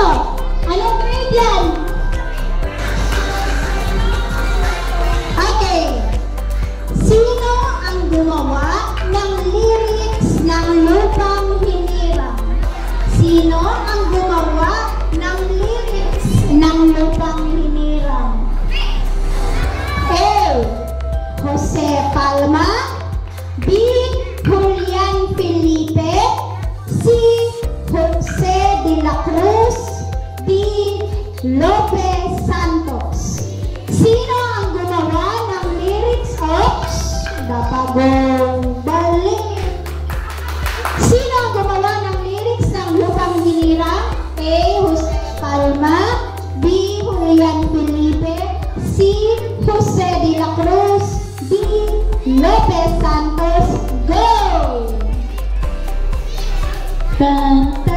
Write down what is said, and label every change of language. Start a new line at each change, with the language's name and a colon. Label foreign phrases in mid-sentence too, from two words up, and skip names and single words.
Filipino: Anong grade yan? Okay. Sino ang gumawa ng lyrics ng Lupang Hinirang? Sino ang gumawa ng lyrics ng Lupang Hinirang? A. Jose Palma. B. Julian Felipe. C. Jose de la Cruz. D. Lopez Santos. Sino ang gumawa ng lyrics of Napagong Balik? Sino ang gumawa ng lyrics ng Lupang Hinirang? A. Jose Palma. B. Julian Felipe. C. Jose de la Cruz. D. Lopez Santos.
English: Go!